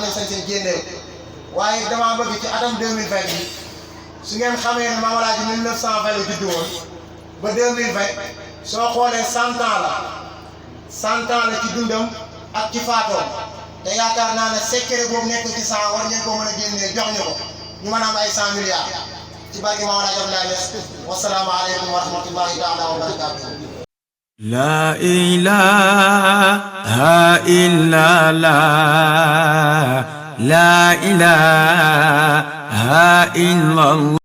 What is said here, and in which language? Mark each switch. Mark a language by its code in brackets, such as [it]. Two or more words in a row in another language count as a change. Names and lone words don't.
[wo] nañ sañ-sañ génnee waaye damaa bëgg ci atam 2020 bi su ngeen xamee ne Mame Alhaji 1920 la juddu woon ba 2020 soo xoolee 100 ans la 100 ans la ci dundam ak ci faatoom te yaakaar naa ne secret boobu nekk ci 100 war ngeen koo mën a génnee jox ñu ko ñu mën a am ay 100 milliards ci barke Mame Alhaji Abdoulaye Niass [ar] والسلام عليكم ورحمة الله تعالى وبركاته. لا إله إلا الله لا إله إلا الله